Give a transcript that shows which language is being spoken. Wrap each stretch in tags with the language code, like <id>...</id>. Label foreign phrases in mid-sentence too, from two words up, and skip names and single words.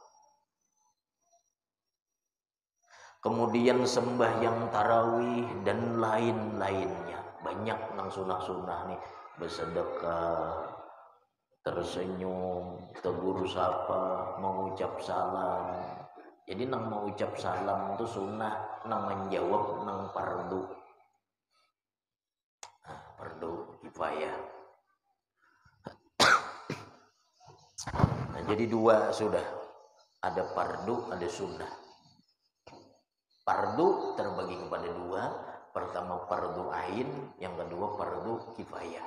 <id>Kemudian sembahyang tarawih dan lain-lainnya. Banyak nang sunah-sunah nih, bersedekah, tersenyum, tegur sapa, mengucap salam. Jadi nang mengucap salam itu sunnah, nang menjawab nang fardu. Nah, fardu kifayah. Nah, jadi dua sudah. Ada fardu, ada sunnah. Fardu terbagi kepada dua. Pertama fardu ain, yang kedua fardu kifayah.</id>